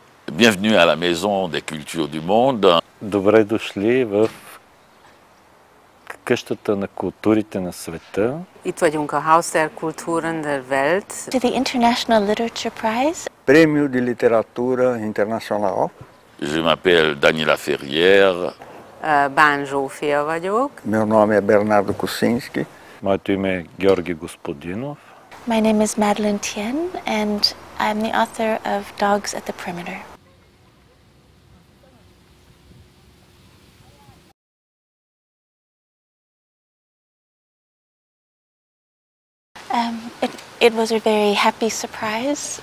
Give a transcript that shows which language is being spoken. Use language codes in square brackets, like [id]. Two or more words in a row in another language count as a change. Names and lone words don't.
[fr] Bienvenue à la Maison des Cultures du Monde. [bg] Добре дошли в къщата на културите на света. [hu] Itt vagyunk a Haus der Kulturen der Welt. [en] To the International Literaturpreises. [pt] Prêmio de Literatura Internacional. [fr] Je m'appelle Daniela Ferrière. [hu] Bán Zsófia vagyok. [pt] Meu nome é Bernardo Kucinski. [bg] Моето име е Георги Господинов. [en] My name is Madeleine Thien, and I'm the author of Dogs at the Perimeter. It was a very happy surprise.